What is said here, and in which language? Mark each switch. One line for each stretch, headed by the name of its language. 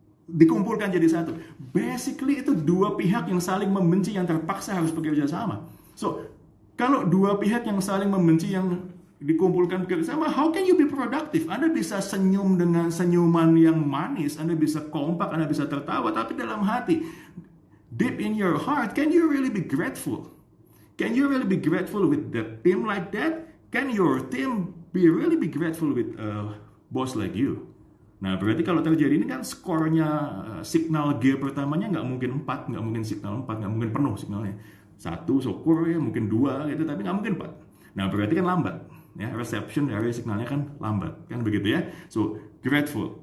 Indonesian: Dikumpulkan jadi satu. Basically itu dua pihak yang saling membenci yang terpaksa harus bekerja sama. So kalau dua pihak yang saling membenci yang dikumpulkan bersama,
English: how can you be productive?
Indonesian: Anda bisa senyum dengan senyuman yang manis, Anda bisa kompak, Anda bisa tertawa, tapi dalam hati,
English: deep in your heart, can you really be grateful? Can you really be grateful with that team like that? Can your team really be grateful with a boss like you?
Indonesian: Nah, berarti kalau terjadi ini kan skornya signal G pertamanya nggak mungkin 4, nggak mungkin signal 4, nggak mungkin penuh signalnya. 1 syukur ya, mungkin 2 gitu, tapi nggak mungkin 4. Nah, berarti kan lambat. Ya, reception dari signalnya kan lambat, kan begitu ya.
English: So, grateful.